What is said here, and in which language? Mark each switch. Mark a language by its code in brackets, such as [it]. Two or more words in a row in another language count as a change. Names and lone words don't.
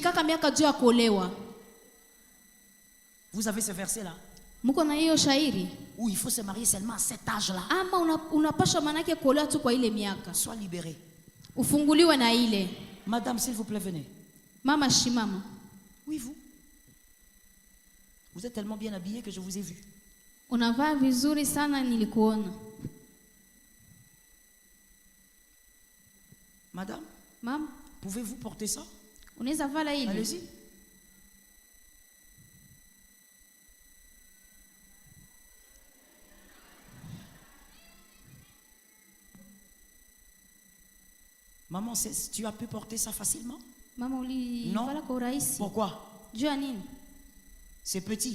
[fr] Vous avez ce verset là? Où Ou il faut se marier seulement à cet âge-là. Sois libéré. Madame, s'il vous plaît, venez. [sw] Mama shimama. [fr] Oui, vous. Vous êtes tellement bien habillée que je vous ai vu. [sw] Unavaa vizuri sana nilikuona. [fr] Madame, Maman, pouvez-vous porter ça? [sw] Unaweza vala hili? [fr] Allez-y. Maman, tu as pu porter ça facilement? Maman, non. Pourquoi? C'est petit.